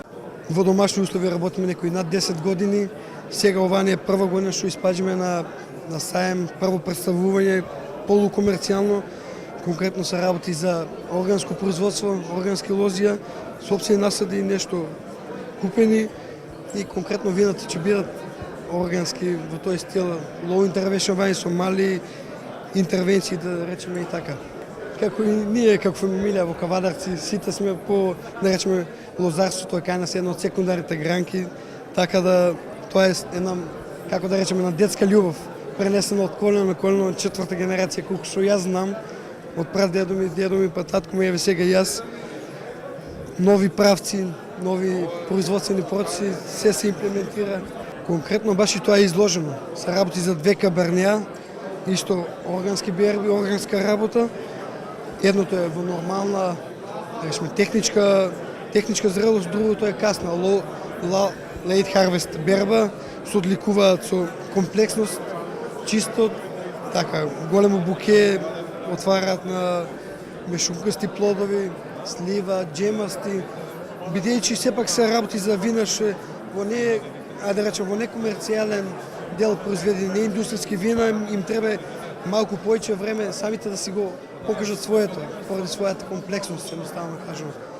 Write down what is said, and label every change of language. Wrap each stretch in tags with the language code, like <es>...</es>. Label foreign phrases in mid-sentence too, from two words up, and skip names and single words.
<mk>Во домашни услови работиме некои над 10 години. Сега оваа не е прва година што испаѓаме на саем, прво представување полукомерцијално. Конкретно се работи за органско производство, органски лозија, сопствени насади и нешто купени и конкретно вината ќе бидат органски во тој стил,</mk> <en>low intervention wine</en> <mk>со мали интервенции, да речеме и така. Како и ние, како фамилија во Кавадарци, сите сме по, да речеме, лозарството е кај нас една од секундарните гранки, така да тоа е една, како да речеме, на детска љубов, пренесена од колено на колено, четврта генерација, колку што јас знам, од прадедо ми, па татко ми, еве сега јас, нови правци, нови производствени процеси, се имплементира. Конкретно баш и тоа е изложено. Се работи за две кабернеа, исто органски берби, органска работа. Едното е во нормална, речеме, техничка зрелост, другото е касна,</mk> <en>late harvest</en> <mk>берба, се одликуваат со комплексност, чистот, така, големо буке, отвараат на мешункасти плодови, слива, джемасти, бидејќи сепак се работи за вина што во не, да речем, во некомерцијален дел произведени, не индустријски вина, им треба малку повеќе време самите да си го покажат своето, поради својата комплексност, едноставно кажувам.</mk>